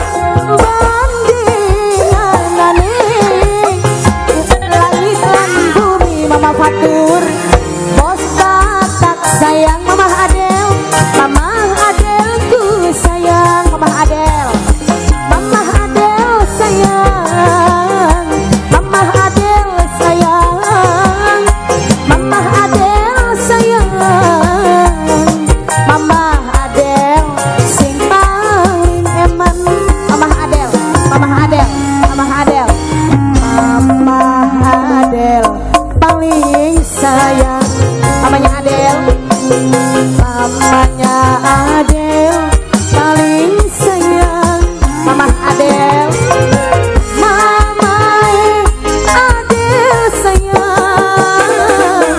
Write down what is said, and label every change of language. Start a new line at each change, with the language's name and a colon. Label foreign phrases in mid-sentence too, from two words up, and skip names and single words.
Indonesian: Mama Fatur bos Batak sayang Mama Adel, Mama Adelku sayang Mama Adel, Mama Adel sayang, Mama Adel sayang, Mama Adel sayang, Mama Adel
Javanese: sing paling eman.
Indonesian: Mama Adel, Mama Adel, Mama Adel, Mama Adel paling sayang. Mamanya Adel, mamanya Adel paling sayang. Mama Adel, Mama Adel sayang.